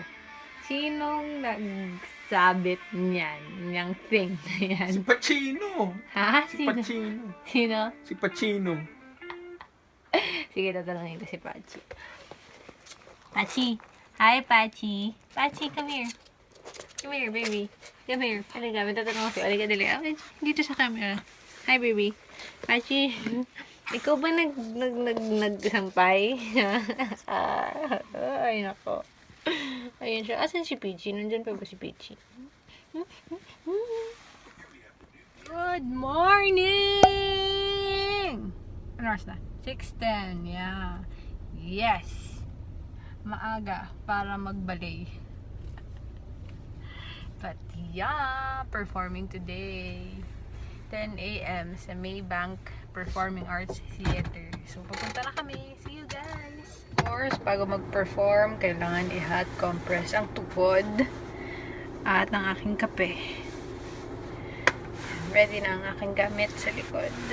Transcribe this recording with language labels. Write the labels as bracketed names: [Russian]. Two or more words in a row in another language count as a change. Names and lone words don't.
[Filipino] Sinong nagsabit niyan? Niyang thing na yan? Si Pacino! Ha? Si Pacino! Sino? Si Pacino! Sige, tatanungin ko si Pachi. Pachi! Hi, Pachi! Pachi, [English] come here. Come here, baby. Come here. [Filipino] Halika, may tatanong ko. Halika, dali. Okay, dito sa camera. [English] Hi, baby. [Filipino] Pachi! Ikaw ba nagsampay? Ay, nako. Ayun siya. Asan si Peachy? Nandyan pa ba si Peachy? [English] Good morning! [Filipino] Ano oras na? [English] 6:10. Yeah. Yes. [Filipino] Maaga para magbalay. [English] But yeah, performing today. 10 a.m. [Filipino] sa Maybank Performing Arts Theater. So, papunta na kami. [English] See you guys! Of course, [Filipino] bago mag-perform, kailangan i- [English] hot compress [Filipino] ang tuhod at ang aking kape. Ready na ang aking gamit sa likod.